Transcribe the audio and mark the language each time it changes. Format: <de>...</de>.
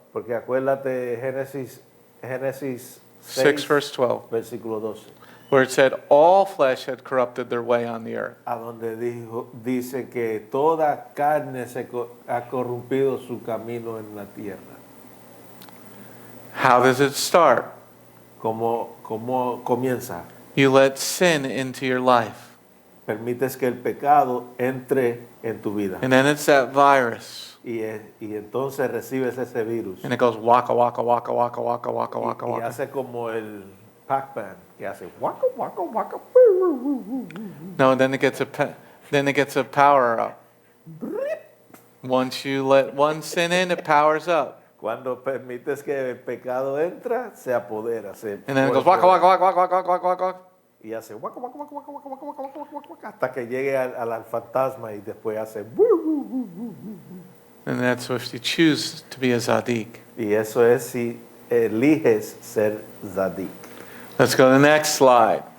<es>Porque acuérdate Génesis</es> <en>6, verse 12.</en> <es>versículo 12.</es> <en>Where it said, all flesh had corrupted their way on the earth.</en> <es>A donde dice que toda carne ha corrompido su camino en la tierra.</es> <en>How does it start?</en> <es>¿Cómo comienza?</es> <en>You let sin into your life.</en> <es>Permites que el pecado entre en tu vida.</es> <en>And then it's that virus.</en> <es>Y entonces recibes ese virus.</es> <en>And it goes waka, waka, waka, waka, waka, waka, waka,</en> <es>Y</es> <en>waka.</en> <es>hace como el Pac-Man, que hace waka, waka, waka.</es> <en>No, then it gets a power up. Once you let one sin in, it powers up.</en> <es>Cuando permites que el pecado entra, se apodera.</es> <en>And then it goes waka, waka, waka, waka, waka, waka, waka.</en> <es>Y hace waka, waka, waka, waka, waka, waka, waka, waka, waka, hasta que llegue al fantasma y después hace.</es> <en>And that's if you choose to be a Zadik.</en> <es>Y eso es si eliges ser Zadik.</es> <en>Let's go to the next slide.</en>